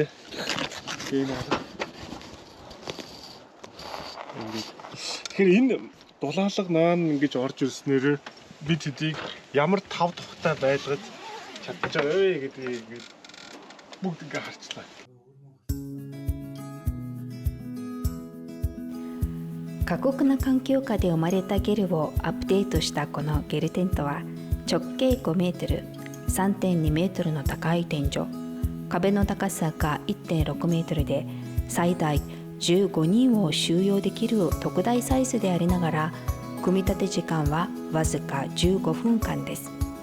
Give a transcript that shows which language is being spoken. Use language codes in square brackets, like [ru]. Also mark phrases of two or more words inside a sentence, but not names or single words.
[mn] Тийм аа. Тэгэхээр энэ дулаалга наан ингэж орж ирснээр бид хэдийг ямар тав тухтай байлгаж чадчих байгаа вэ гэдгийг бүгд ингээ харчлаа. [ja] 過酷な環境下で生まれたゲルをアップデートしたこのゲルテントは直径5メートル、3.2 メートルの高い天井、壁の高さが 1.6 メートルで最大15人を収容できる特大サイズでありながら、組み立て時間はわずか15分間です。